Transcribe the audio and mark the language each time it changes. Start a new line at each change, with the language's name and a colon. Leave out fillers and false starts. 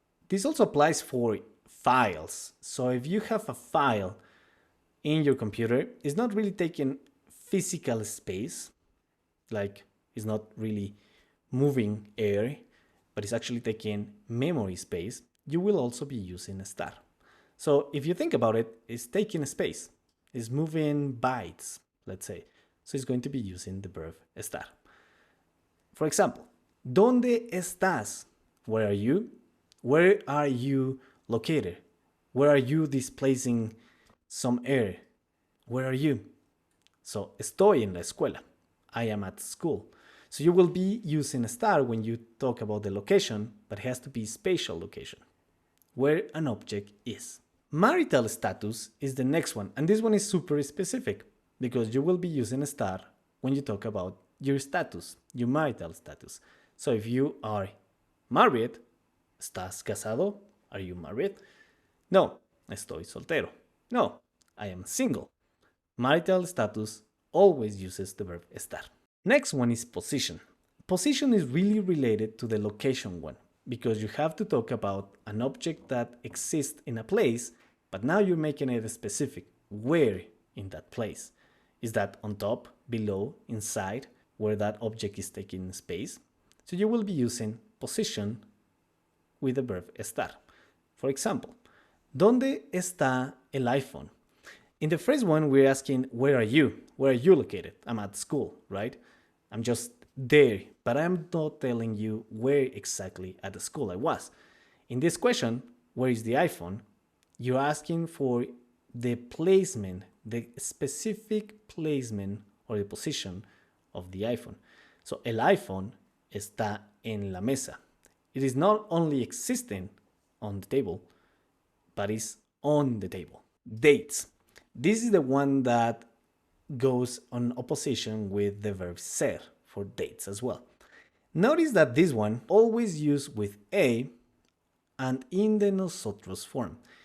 English: This also applies for files. So if you have a file in your computer, it's not really taking physical space, like it's not really moving air, but it's actually taking memory space, you will also be using estar. So if you think about it, it's taking space, it's moving bytes, let's say. So it's going to be using the verb estar. For example,
Spanish: ¿dónde estás?
English: Where are you? Where are you located? Where are you displacing some air? Where are you? So,
Spanish: estoy en la escuela.
English: I am at school. So you will be using estar when you talk about the location, but it has to be spatial location, where an object is. Marital status is the next one, and this one is super specific because you will be using estar when you talk about your status, your marital status. So if you are married,
Spanish: ¿estás casado?
English: Are you married?
Spanish: No, estoy soltero.
English: No, I am single. Marital status always uses the verb estar. Next one is position. Position is really related to the location one because you have to talk about an object that exists in a place, but now you're making it specific. Where in that place? Is that on top, below, inside, where that object is taking space? So you will be using position with the verb estar. For example,
Spanish: ¿dónde está el iPhone?
English: In the first one, we're asking, where are you? Where are you located? I'm at school, right? I'm just there, but I'm not telling you where exactly at the school I was. In this question, where is the iPhone? You're asking for the placement, the specific placement or the position of the iPhone.
Spanish: So, el iPhone está en la mesa.
English: It is not only existing on the table, but is on the table. Dates. This is the one that goes on opposition with the verb ser for dates as well. Notice that this one always used with a and in the nosotros form.